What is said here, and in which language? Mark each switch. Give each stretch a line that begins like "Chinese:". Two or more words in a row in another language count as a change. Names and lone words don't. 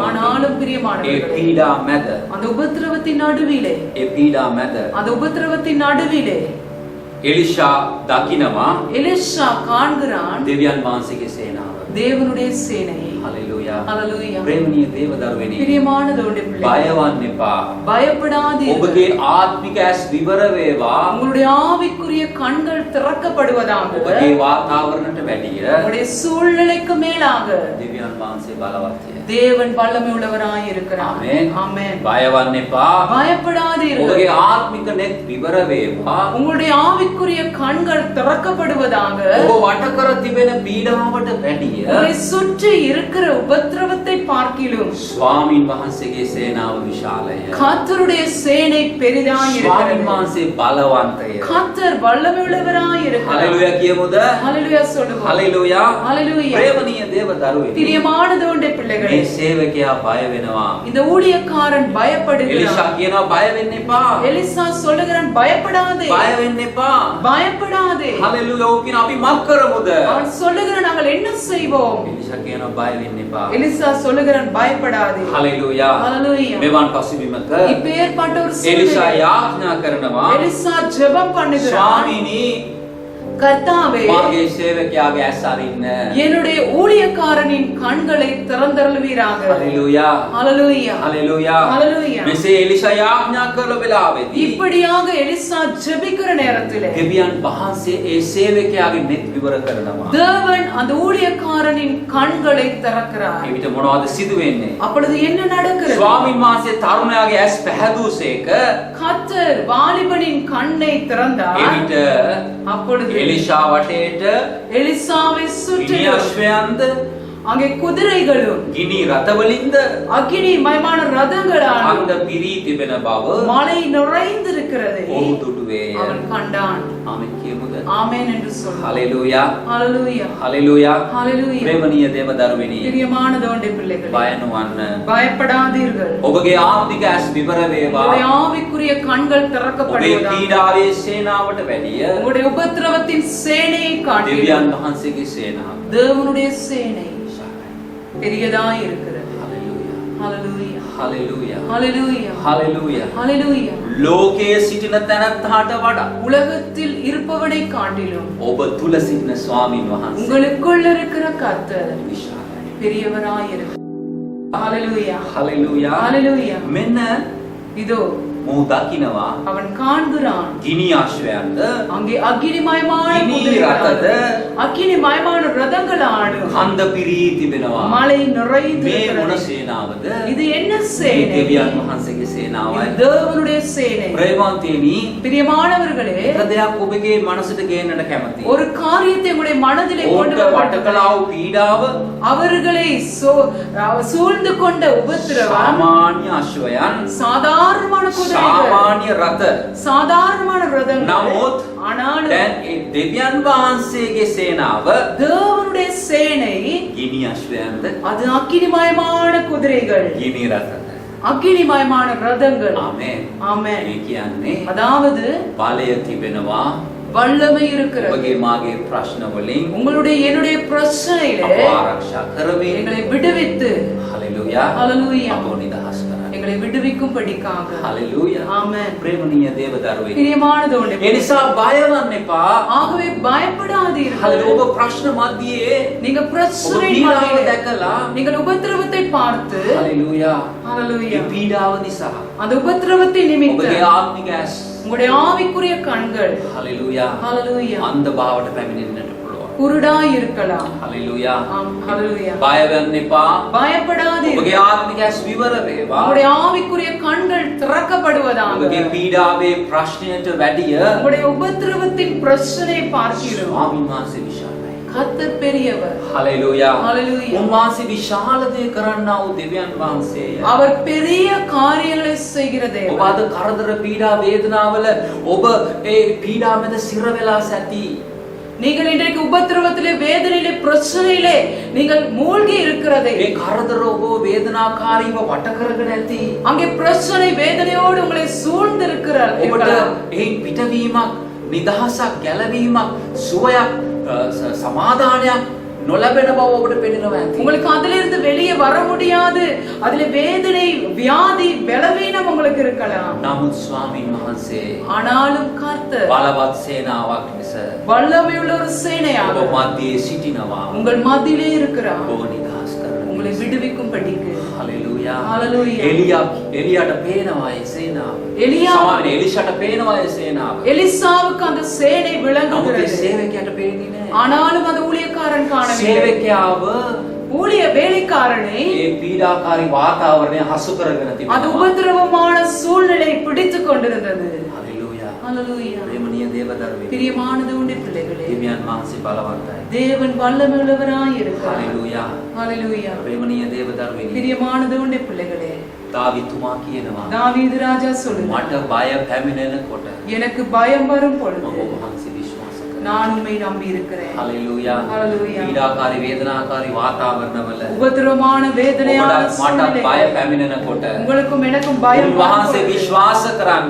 Tamil: ஆனாலும்
Sinhala: ඒ
Tamil: பிரியமானவர்களே
Sinhala: පීඩා මැද
Tamil: அந்த உபத்திரவத்தின் நடுவிலே
Sinhala: ඒ පීඩා මැද
Tamil: அந்த உபத்திரவத்தின் நடுவிலே
Sinhala: එලිෂා දකිනවා
Tamil: எலிஷா காண்கிறான்
Sinhala: දෙවියන් වහන්සේගේ සේනාව.
Tamil: தேவனுடைய சேனையை.
Sinhala: හalleluya.
Tamil: ஹalleluya.
Sinhala: ප්‍රේමණීය දේවදරුවෙනි.
Tamil: பிரியமான தேவனுடைய பிள்ளைகளே
Sinhala: බය වන්න එපා.
Tamil: பயப்படாதீர்கள்.
Sinhala: ඔබගේ ආත්මික ඇස් විවර වේවා.
Tamil: உங்களுடைய ஆவிக்குரிய கண்கள் திறக்கப்படுவதாக.
Sinhala: ඔබගේ වාතාවරණයට වැඩිය
Tamil: உங்களுடைய சூழ்நிலைக்கு மேலாக
Sinhala: දෙවියන් වහන්සේ බලවත්ය.
Tamil: தேவன் வல்லமை உள்ளவராய் இருக்கிறார். ஆமென். ஆமென்.
Sinhala: බය වන්න එපා.
Tamil: பயப்படாதீர்கள்.
Sinhala: ඔබගේ ආත්මික net විවර වේවා.
Tamil: உங்களுடைய ஆவிக்குரிய கண்கள் திறக்கப்படுவதாக.
Sinhala: ඔබ වට කර තිබෙන පීඩාවට වැඩිය
Tamil: உங்களை சுற்றி இருக்கிற உபத்திரவத்தை பார்க்கிலும்
Sinhala: ස්වාමීන් වහන්සේගේ සේනාව විශාලය.
Tamil: கர்த்தருடைய சேனை பெரிதாய்
Sinhala: ස්වාමීන්
Tamil: இருக்கிறது.
Sinhala: වහන්සේ බලවන්තය.
Tamil: கர்த்தர் வல்லமை உள்ளவராய் இருக்கிறார்.
Sinhala: හalleluya කියමුද?
Tamil: ஹalleluya சொல்லுவோம்.
Sinhala: හalleluya.
Tamil: ஹalleluya.
Sinhala: ප්‍රේමණීය දේවදරුවෙනි.
Tamil: பிரியமான தேவனுடைய பிள்ளைகளே
Sinhala: මේ සේවකයා බය වෙනවා.
Tamil: இந்த ஊழியக்காரன்
Sinhala: එලිෂා
Tamil: பயப்படுகிறான்.
Sinhala: කියනවා බය වෙන්න එපා.
Tamil: எலிசா சொல்லுகிறான் பயப்படாதே.
Sinhala: බය වෙන්න එපා.
Tamil: பயப்படாதே.
Sinhala: හalleluya. ඔව් කියන අපි මක් කරමුද?
Tamil: அவன் சொல்லுகிறான் நாங்கள் என்ன செய்வோம்?
Sinhala: එලිෂා කියනවා බය වෙන්න එපා.
Tamil: எலிசா சொல்லுகிறான் பயப்படாதே.
Sinhala: හalleluya.
Tamil: ஹalleluya.
Sinhala: මෙවන් පසුබිමක
Tamil: இப்பேற்பட்ட ஒரு
Sinhala: එලිෂා
Tamil: சூழ்நிலை.
Sinhala: යාඥා කරනවා
Tamil: எலிசா ஜெபம் பண்ணுகிறான்.
Sinhala: ස්වාමීනි
Tamil: கர்த்தாவே
Sinhala: මාගේ සේවකයාගේ ඇස් අරින්න.
Tamil: என்னுடைய ஊழியக்காரனின் கண்களை திறந்தருளுவீராக.
Sinhala: හalleluya.
Tamil: ஹalleluya.
Sinhala: හalleluya.
Tamil: ஹalleluya.
Sinhala: මෙසේ එලිෂා යාඥා කරන වෙලාවේදී
Tamil: இப்படியாக எலிசா ஜெபிக்கிற நேரத்திலே
Sinhala: දෙවියන් වහන්සේ ඒ සේවකයාගේ net විවර කරනවා.
Tamil: தேவன் அந்த ஊழியக்காரனின் கண்களை திறக்கிறார்.
Sinhala: එවිට මොනවද සිදු වෙන්නේ?
Tamil: அப்பொழுது என்ன நடக்கிறது?
Sinhala: ස්වාමීන් වහන්සේ තරුණයාගේ ඇස් පැහැදූසේක
Tamil: கர்த்தர் வாலிபனின் கண்ணை திறந்தார்.
Sinhala: එවිට
Tamil: அப்பொழுது
Sinhala: එලිෂා වටේට
Tamil: எலிசாவை
Sinhala: ගිනි
Tamil: சுற்றிலும்
Sinhala: අශ්වයන්ද
Tamil: அங்கே குதிரைகளும்
Sinhala: ගිනි රථවලින්ද
Tamil: அக்கினி மயமான ரதங்களால்
Sinhala: අන්ද පිරී තිබෙන බව
Tamil: மலை நிறைந்திருக்கிறது
Sinhala: ඔහු දුටුවේය.
Tamil: அவன் கண்டான்.
Sinhala: ආමෙන් කියමුද?
Tamil: ஆமென் என்று சொல்.
Sinhala: හalleluya.
Tamil: ஹalleluya.
Sinhala: හalleluya.
Tamil: ஹalleluya.
Sinhala: ප්‍රේමණීය දේවදරුවෙනි
Tamil: பிரியமான தேவனுடைய பிள்ளைகளே
Sinhala: බය නොවන්න.
Tamil: பயப்படாதீர்கள்.
Sinhala: ඔබගේ ආත්මික ඇස් විවර වේවා.
Tamil: உங்களுடைய ஆவிக்குரிய கண்கள்
Sinhala: ඔබේ
Tamil: திறக்கப்படுவதாக.
Sinhala: පීඩාවේ සේනාවට වැඩිය
Tamil: உங்களுடைய உபத்திரவத்தின் சேனையை காட்டிலும்
Sinhala: දෙවියන් වහන්සේගේ සේනාව
Tamil: தேவனுடைய சேனை
Sinhala: විශාලයි.
Tamil: பெரியதாய் இருக்கிறது.
Sinhala: හalleluya.
Tamil: ஹalleluya.
Sinhala: හalleluya.
Tamil: ஹalleluya.
Sinhala: හalleluya.
Tamil: ஹalleluya.
Sinhala: ලෝකයේ සිටින තැනැත්තාට වඩා
Tamil: உலகத்தில் இருப்பவனை காட்டிலும்
Sinhala: ඔබ තුල සිටින ස්වාමීන් වහන්සේ
Tamil: உங்களுக்குள்ள இருக்கிற கர்த்தர்
Sinhala: විශාලයි.
Tamil: பெரியவராய் இருக்கிறார். ஹalleluya.
Sinhala: හalleluya.
Tamil: ஹalleluya.
Sinhala: මෙන්න
Tamil: இதோ
Sinhala: මොහු දකිනවා
Tamil: அவன் காண்கிறான்.
Sinhala: ගිනි ආශ්වයන්ද
Tamil: அங்கே அக்கினிமயமான
Sinhala: ගිනි
Tamil: குதிரைகள்,
Sinhala: රථද
Tamil: அக்கினிமயமான ரதங்கள் ஆடும்.
Sinhala: කන්ද පිරී තිබෙනවා.
Tamil: மலை
Sinhala: මේ මොන
Tamil: நிறைந்திருக்கிறது.
Sinhala: සේනාවද?
Tamil: இது என்ன
Sinhala: මේ
Tamil: சேனை?
Sinhala: දෙවියන් වහන්සේගේ සේනාවයි.
Tamil: இது தேவனுடைய சேனை.
Sinhala: ප්‍රේමවන්තයනි,
Tamil: பிரியமானவர்களே
Sinhala: එක දෙයක් ඔබගේ මනසට ගේන්නට කැමතියි.
Tamil: ஒரு காரியத்தை உங்களுடைய மனதிலே கொண்டு
Sinhala: ඔවුන්ට වට
Tamil: வரப்பட்டது.
Sinhala: කළා වූ පීඩාව
Tamil: அவர்களை சூழ்ந்து கொண்ட உபத்திரவம்
Sinhala: සාමාන්‍ය අශ්වයන්,
Tamil: சாதாரணமான குதிரைகள்,
Sinhala: සාමාන්‍ය රථ.
Tamil: சாதாரணமான ரதங்கள்.
Sinhala: නමුත්
Tamil: ஆனாலும்
Sinhala: දැන් ඒ දෙවියන් වහන්සේගේ සේනාව
Tamil: தேவனுடைய சேனை
Sinhala: ගිනි අශ්වයන්ද
Tamil: அது அக்கினிமயமான குதிரைகள்,
Sinhala: ගිනි රථද.
Tamil: அக்கினிமயமான ரதங்கள்.
Sinhala: ආමේන්.
Tamil: ஆமென்.
Sinhala: මේ කියන්නේ
Tamil: அதாவது
Sinhala: බලය තිබෙනවා
Tamil: வல்லமை இருக்கிறது.
Sinhala: ඔබගේ මාගේ ප්‍රශ්න වලින්
Tamil: உங்களுடைய என்னுடைய பிரச்சனையிலே
Sinhala: අප ආරක්ෂා කරමින්
Tamil: எங்களை விடுவித்து
Sinhala: හalleluya
Tamil: ஹalleluya
Sinhala: අපව නිදහස් කරන්න.
Tamil: எங்களை எங்களை விடுவிக்கும்படிக்காக.
Sinhala: Hallelujah.
Tamil: ஆமென்.
Sinhala: ප්‍රේමණීය දේව දරුවෙනි.
Tamil: பிரியமானதோனே,
Sinhala: ඒ නිසා බය වෙන්න එපා.
Tamil: ஆகவே பயப்படாதீர்கள்.
Sinhala: Hallelujah. ඔබ ප්‍රශ්න මැදියේ
Tamil: நீங்க பிரச்சனை
Sinhala: ඔබ පීඩාව
Tamil: மத்தியிலே,
Sinhala: දැකලා
Tamil: நீங்கள் உபத்திரவத்தை பார்த்து,
Sinhala: Hallelujah.
Tamil: Hallelujah,
Sinhala: ඒ පීඩාව නිසා
Tamil: அந்த உபத்திரவத்தை நிமித்த
Sinhala: ඔබගේ ආත්මික ඇස්
Tamil: உங்களுடைய ஆவிக்குரிய கண்கள்
Sinhala: Hallelujah.
Tamil: Hallelujah
Sinhala: අන්ධ භාවයට පැමිණෙන්නට පුළුවන්.
Tamil: குருடாய் இருக்கலாம்.
Sinhala: Hallelujah.
Tamil: Hallelujah.
Sinhala: බය වෙන්න එපා.
Tamil: பயப்படாதீர்கள்.
Sinhala: ඔබගේ ආත්මික ඇස් විවර වේවා.
Tamil: உங்களுடைய ஆவிக்குரிய கண்கள் திறக்கப்படுவதாக.
Sinhala: ඔබගේ පීඩාවේ ප්‍රශ්නයට වැඩිය
Tamil: உங்களுடைய உபத்திரவத்தின் பிரச்சனை பார்க்கிறோம்.
Sinhala: ස්වාමීන් වහන්සේ විශාලයි.
Tamil: கர்த்தர் பெரியவர்.
Sinhala: Hallelujah.
Tamil: Hallelujah.
Sinhala: උන්වහන්සේ විශාල දේ කරන්නා වූ දෙවියන් වහන්සේය.
Tamil: அவர் பெரிய காரியங்களை செய்கிற
Sinhala: ඔබ
Tamil: தேவன்.
Sinhala: අද කරදර පීඩා වේදනාවල ඔබ ඒ පීඩා මැද සිර වෙලා සැටි.
Tamil: நீங்கள் இன்றைக்கு உபத்திரவத்திலே, வேதனையிலே, பிரச்சனையிலே நீங்கள் மூழ்கி இருக்கிறதை,
Sinhala: ඒ කරදර ඔබ වේදනාකාරීව වට කරගෙන ඇති.
Tamil: அங்கே பிரச்சனை வேதனையோடு உங்களை சூழ்ந்து
Sinhala: ඔබට
Tamil: இருக்கிறார்.
Sinhala: ඒ පිටවීමක්, නිදහසක්, ගැලවීමක්, සුවයක්, සමාදානයක් නොලැබෙන බව ඔබට පෙනෙනවා ඇති.
Tamil: உங்களுக்கு அதிலிருந்து வெளியே வர முடியாது. அதிலே வேதனை, வியாதி, பலவீனம் உங்களுக்கு இருக்கலாம்.
Sinhala: නමුත් ස්වාමීන් වහන්සේ
Tamil: ஆனாலும் கர்த்தர்
Sinhala: බලවත් සේනාවක් ලෙස
Tamil: வல்லமையுள்ள ஒரு சேனையாக
Sinhala: ඔබ මැදියේ සිටිනවා.
Tamil: உங்கள் மத்தியிலே இருக்கிறார்.
Sinhala: ඔබ නිදහස් කරන
Tamil: உங்களை விடுவிக்கும்படிக்கு.
Sinhala: Hallelujah.
Tamil: Hallelujah.
Sinhala: එලියාට පේනවා ඒ සේනාව. එලියා සමාවෙන්න එලිෂාට පේනවා ඒ සේනාව.
Tamil: எலிசாவுக்கு அந்த சேனை
Sinhala: නමුත් ඒ
Tamil: விளங்குகிறது.
Sinhala: සේවකයාට පේන්නේ නැහැ.
Tamil: ஆனாலும் அந்த ஊழியக்காரன் காணவில்லை.
Sinhala: සේවකයාව
Tamil: ஊழிய வேலைக்காரனை
Sinhala: ඒ පීඩාකාරී වාතාවරණය හසු කරගෙන
Tamil: அது
Sinhala: තිබෙනවා.
Tamil: உபத்திரவமான சூழ்நிலை பிடித்துக் கொண்டிருந்தது.
Sinhala: Hallelujah.
Tamil: Hallelujah.
Sinhala: ප්‍රේමණීය දේව දරුවෙනි.
Tamil: பிரியமானது உண்டு பிள்ளைகளே,
Sinhala: දෙවියන් වහන්සේ බලවන්තයි.
Tamil: தேவன் வல்லமையுள்ளவராய் இருக்கிறார்.
Sinhala: Hallelujah.
Tamil: Hallelujah.
Sinhala: ප්‍රේමණීය දේව දරුවෙනි.
Tamil: பிரியமானது உண்டு பிள்ளைகளே,
Sinhala: දාවිතුමා කියනවා
Tamil: தாவீது ராஜா சொல்லுகிறார்,
Sinhala: මට බය පැමිණෙනකොට
Tamil: எனக்கு பயம் வரும் பொழுது
Sinhala: මම ඔබ වහන්සේ විශ්වාස කරනවා.
Tamil: நான் உம்மை நம்பி இருக்கிறேன்.
Sinhala: Hallelujah.
Tamil: Hallelujah.
Sinhala: පීඩාකාරී වේදනාකාරී වාතාවරණවල
Tamil: உபத்திரவமான வேதனையான
Sinhala: මට බය
Tamil: சூழ்நிலை
Sinhala: පැමිණෙනකොට
Tamil: உங்களுக்கும் எனக்கும் பயம் வரும்
Sinhala: උන්වහන්සේ
Tamil: பொழுது
Sinhala: විශ්වාස කරන්න.